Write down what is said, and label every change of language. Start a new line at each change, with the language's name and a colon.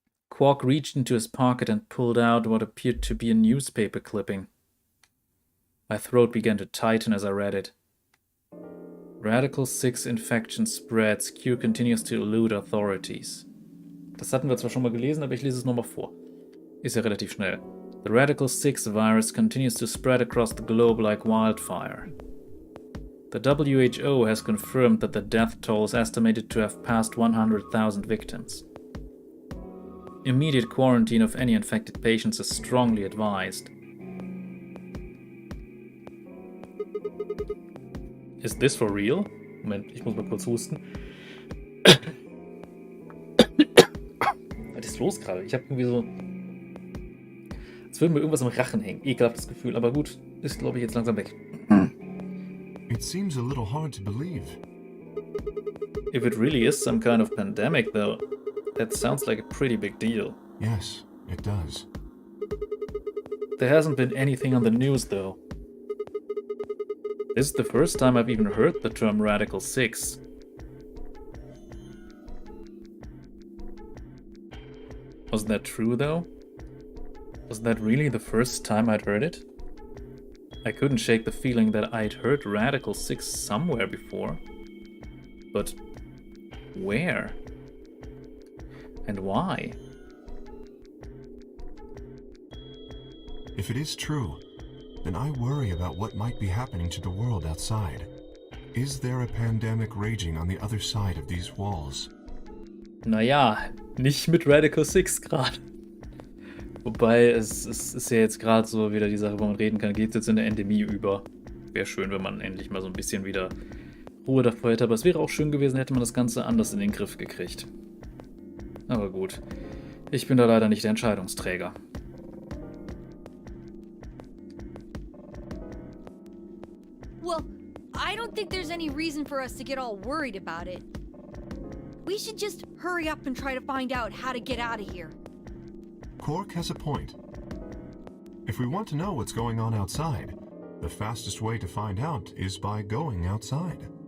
English: Quark reached into his pocket and pulled out what appeared to be a newspaper clipping. My throat began to tighten as I read it. Radical 6 infection spreads. Cure continues to elude authorities.
German: Das hatten wir zwar schon mal gelesen, aber ich lese es nochmal vor. Ist ja relativ schnell.
English: The Radical 6 virus continues to spread across the globe like wildfire. The WHO has confirmed that the death toll is estimated to have passed 100,000 victims. Immediate quarantine of any infected patients is strongly advised. Is this for real?
German: Moment, ich muss mal kurz husten. Was ist los gerade? Ich habe irgendwie so... Als würde mir irgendwas im Rachen hängen. Ekelhaftes Gefühl, aber gut, ist glaube ich jetzt langsam weg.
English: It seems a little hard to believe. If it really is some kind of pandemic, though, that sounds like a pretty big deal. Yes, it does. There hasn't been anything on the news, though. This is the first time I've even heard the term Radical 6. Was that true, though? Was that really the first time I'd heard it? I couldn't shake the feeling that I'd heard Radical 6 somewhere before. But where? And why? If it is true, then I worry about what might be happening to the world outside. Is there a pandemic raging on the other side of these walls?
German: Naja, nicht mit Radical 6 gerade. Wobei, es ist ja jetzt gerade so wieder die Sache, wo man reden kann, geht es jetzt in der Endemie über. Wäre schön, wenn man endlich mal so ein bisschen wieder Ruhe davor hätte, aber es wäre auch schön gewesen, hätte man das Ganze anders in den Griff gekriegt. Aber gut, ich bin da leider nicht der Entscheidungsträger.
English: Well, I don't think there's any reason for us to get all worried about it. We should just hurry up and try to find out how to get out of here. Cork has a point. If we want to know what's going on outside, the fastest way to find out is by going outside.